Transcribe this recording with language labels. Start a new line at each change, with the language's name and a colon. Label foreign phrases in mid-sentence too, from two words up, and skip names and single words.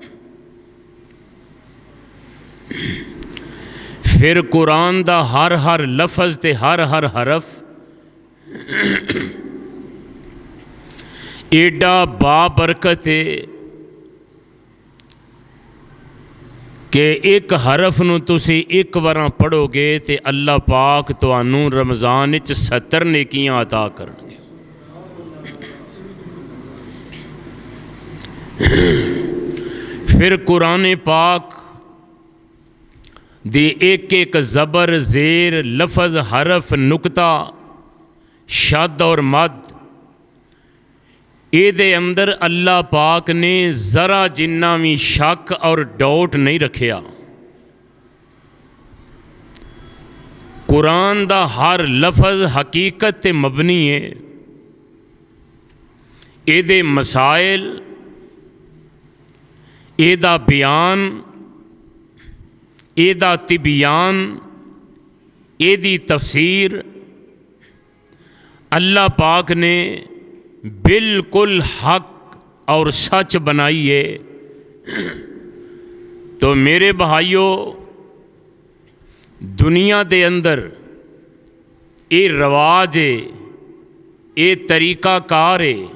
Punjabi: پھر قرآن دا ہر لفظ تے ہر حرف ایڈا بابرکت ہے کہ ایک حرف نو تسی ایک وراں پڑھو گے تے اللہ پاک تانوں رمضان وچ 70 نیکیاں عطا کرن گے۔ پھر قرآن پاک دی ایک زبر زیر لفظ حرف نقطہ شد اور مد اے دے اندر اللہ پاک نے ذرا جنہ بھی شک اور ڈاؤٹ نہیں رکھیا۔ قرآن دا ہر لفظ حقیقت تے مبنی ہے۔ اے دے مسائل، اے دا بیان، اے دا تبیان، اے دی تفسیر اللہ پاک نے بالکل حق اور سچ بنائی ہے۔ تو میرے بھائیو، دنیا دے اندر یہ رواج ہے، یہ طریقہ کار ہے